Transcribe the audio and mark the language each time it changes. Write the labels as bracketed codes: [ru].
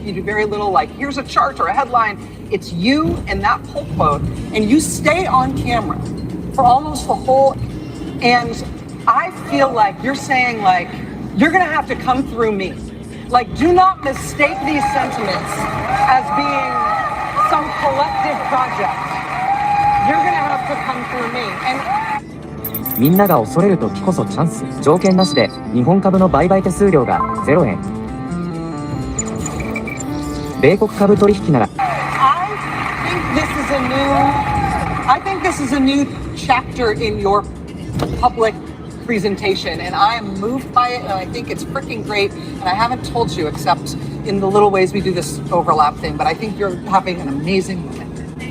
[en] You do very little, like, here's a chart or a headline. It's you and that pull quote, and you stay on camera for almost the whole. And I feel like you're saying, like, you're going to have to come through me. Like, do not mistake these sentiments as being some collective project. You're going to have to come through me. And [ja] みんなが恐れる時こそチャンス。条件なしで日本株の売買手数料が0円。米国株取引なら。 [en] I think this is a new chapter in your public presentation, and I am moved by it, and I think it's freaking great. And I haven't told you, except in the little ways we do this overlap thing, but I think you're having an amazing moment.